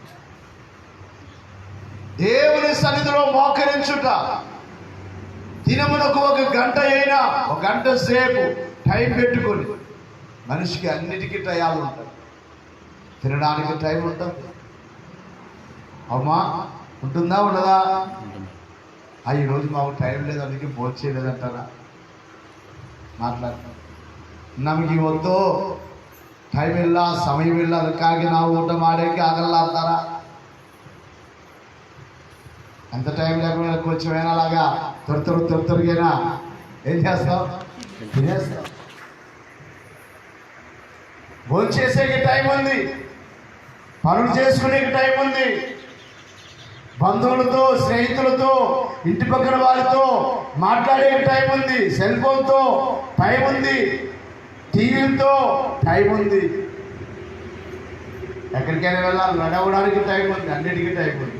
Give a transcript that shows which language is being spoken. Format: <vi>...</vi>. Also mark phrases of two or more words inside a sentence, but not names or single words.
<te>దేవుని సన్నిధిలో మోకరించుట, దినమునకు 1 గంట అయినా 1 గంట సేపు టైం పెట్టుకొని. మనిషికి అన్నిటికీ టయాలు ఉంటాయి. తినడానికి టైం ఉంటుంది, అమ్మా ఉంటుందా ఉండదా? ఈరోజు మాకు టైం లేదు అందుకే భోజనం చేయలేదంటారా?</te> <kn>ಮಾತಾಡ್ತಾರೆ. ನಮಗೆ ಇವತ್ತು ಟೈಮ್ ಇಲ್ಲ, ಸಮಯವಿಲ್ಲ, ಅದಕ್ಕಾಗಿ ನಾವು ಊಟ ಮಾಡೋಕ್ಕೆ ಆಗಲ್ಲ ಅಂತಾರ.</kn> <te>అంత టైం లేకుండా కొంచెం ఏనాలాగా త్వరగేనా ఏం చేస్తాం? తినేస్తాం. భోజనం చేసేకి టైం ఉంది, పనులు చేసుకునే టైం ఉంది, బంధువులతో, స్నేహితులతో, ఇంటి పక్కన వారితో మాట్లాడే టైం ఉంది,</te> <en>cell phoneతో</en> <te>టైం ఉంది, టీవీలతో టైం ఉంది, ఎక్కడికైనా వెళ్ళాలి నడవడానికి టైం ఉంది, అన్నిటికీ టైం ఉంది.</te>